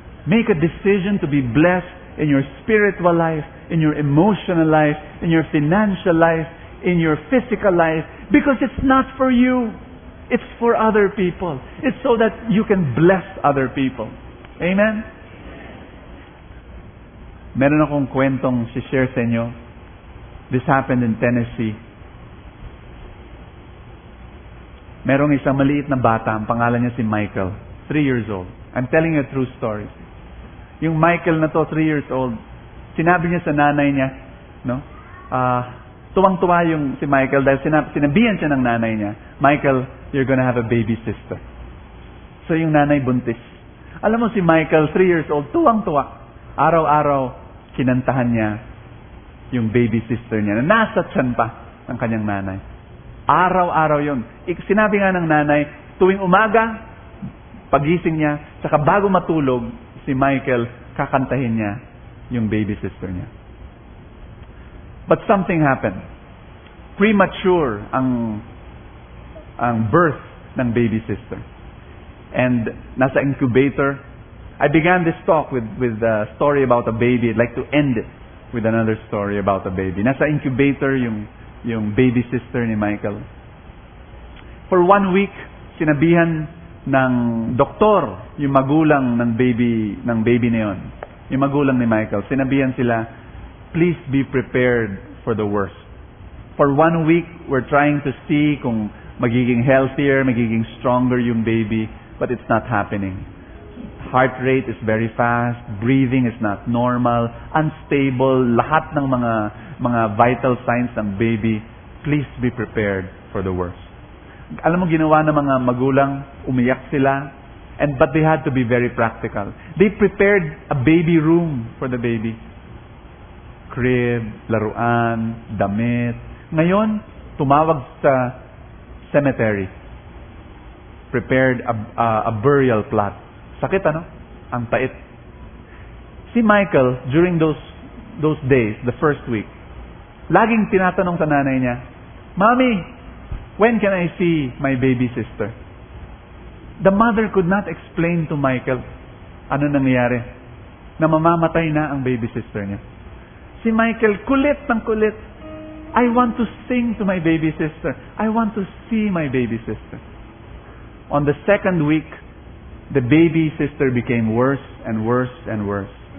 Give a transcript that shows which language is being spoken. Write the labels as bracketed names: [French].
[English] Make a decision to be blessed in your spiritual life, in your emotional life, in your financial life, in your physical life, because it's not for you. It's for other people. It's so that you can bless other people. Amen? [Filipino] Meron akong kwentong share sa inyo. [English] This happened in Tennessee. [Filipino] Merong isang maliit na bata, ang pangalan niya si Michael, [English] 3 years old. I'm telling you a true story. [Filipino] Yung Michael na to, [English] 3 years old, [Filipino] sinabi niya sa nanay niya, no? Tuwang-tuwa yung si Michael dahil sinabihan siya ng nanay niya, [English] Michael, you're gonna have a baby sister. [Filipino] So yung nanay buntis. Alam mo si Michael, [English] 3 years old, [Filipino] tuwang-tuwa. Araw-araw, kinantahan niya yung baby sister niya na nasa tiyan pa ng kanyang nanay. Araw-araw yun. Sinabi nga ng nanay, tuwing umaga, pagising niya, saka bago matulog, si Michael, kakantahin niya yung baby sister niya. [English] But something happened. [Filipino] Premature ang birth ng baby sister. And nasa incubator. [English] I began this talk with a story about a baby. I'd like to end it with another story about a baby. [Filipino] Nasa incubator yung baby sister ni Michael. [English] For 1 week, [Filipino] sinabihan ng doktor yung magulang ng baby na yon. yung magulang ni Michael, sinabihan sila, [English] please be prepared for the worst. For 1 week, we're trying to see [Filipino] kung magiging healthier, magiging stronger yung baby, [English] but it's not happening. Heart rate is very fast, breathing is not normal, unstable, [Filipino] lahat ng mga vital signs ng baby. [English] Please be prepared for the worst. [Filipino] Alam mo, ginawa ng mga magulang, umiyak sila, [English] but they had to be very practical. They prepared a baby room for the baby. [Filipino] Crib, laruan, damit. Ngayon, tumawag sa cemetery. [English] Prepared a burial plot. [Filipino] Sakit, ano? Ang pait. [English] Si Michael, during those days, the first week, [Filipino] laging tinatanong sa nanay niya, [English] Mommy, when can I see my baby sister? The mother could not explain to Michael [Filipino] ano nangyayari. Na mamamatay na ang baby sister niya. Si Michael, kulit ng kulit. [English] I want to sing to my baby sister. I want to see my baby sister. On the second week, the baby sister became worse and worse and worse.